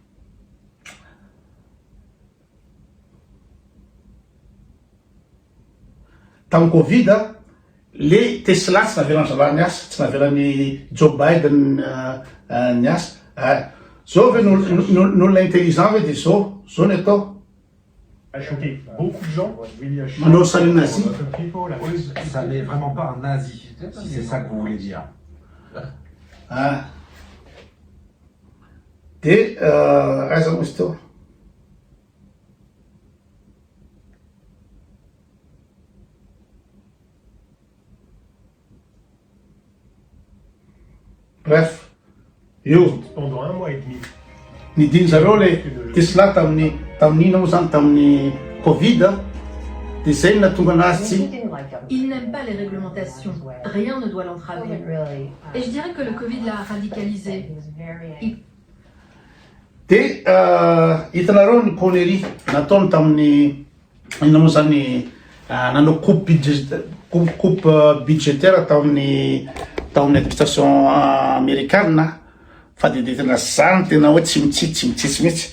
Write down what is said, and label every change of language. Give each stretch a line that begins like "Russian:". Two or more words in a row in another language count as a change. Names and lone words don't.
Malagasy: Tamin'ny Covid, le Tesla tsy navelan-drahany asa, tsy navelan'ny Joe Biden ny asa. Zao ve n'olona intelligent ve de zao ny atao.
French: A choqué beaucoup de gens.
Malagasy: Manao
French: salut nazi. Ça n'est vraiment pas un nazi, si c'est ça que vous voulez dire.
Malagasy: De aiza moa izy teo.
French: Bref, pendant un mois et demi.
Malagasy: Nidiny zareo le Tesla tamin'ny ino moa zany tamin'ny Covid, de zay nahatonga anazy tsy.
French: Il n'aime pas les réglementations. Rien ne doit l'entraver. Et je dirais que le Covid l'a radicalisé.
Malagasy: De hitanareo ny connerie nataony tamin'ny ino moa zany nanao
French: coupe budgétaire
Malagasy: tamin'ny
French: administration américaine.
Malagasy: Fa de tena zany tena hoe tsy mitsitsy mihitsy.